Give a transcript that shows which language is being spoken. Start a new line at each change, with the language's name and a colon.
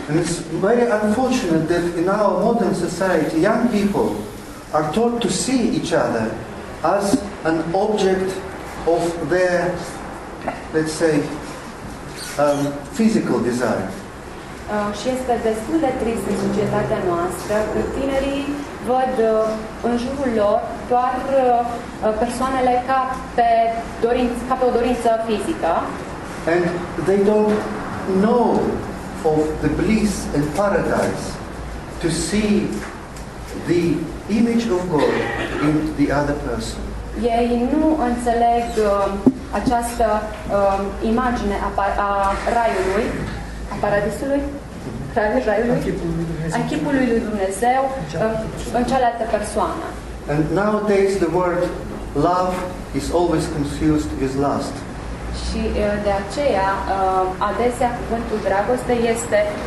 English: And it's very unfortunate that in our modern society, young people are taught to see each other as an object of their, let's say, physical desire.
Romanian: Și este destul de trist în societatea noastră că tinerii văd în jurul lor doar persoanele ca pe o dorință fizică.
English: And they don't know of the bliss and paradise to see the image of God in the other person.
Romanian: Ei nu înțeleg această imagine a raiului, a paradisului, raiului, a chipului lui Dumnezeu în cealaltă persoană.
English: And nowadays the word love is always confused with lust.
Romanian: Și de aceea, adesea, cuvântul dragoste este